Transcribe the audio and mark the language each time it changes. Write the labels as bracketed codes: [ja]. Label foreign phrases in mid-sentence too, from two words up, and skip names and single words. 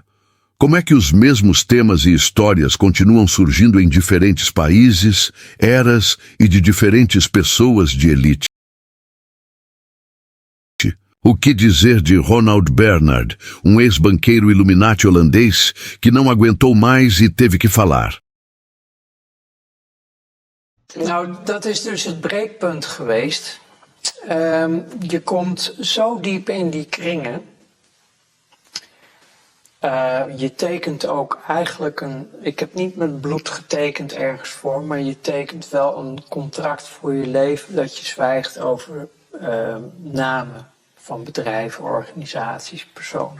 [pt] Como é que os mesmos temas e histórias continuam surgindo em diferentes países, eras e de diferentes pessoas de elite? O que dizer de Ronald Bernard, um ex-banqueiro Illuminati holandês que não aguentou mais e teve que falar? [nl] Nou, dat is dus het breekpunt geweest. Je komt zo diep in die kringen. Je tekent ook eigenlijk ik heb niet met bloed getekend ergens voor, maar je tekent wel een contract voor je leven dat je zwijgt over namen van bedrijven, organisaties, personen.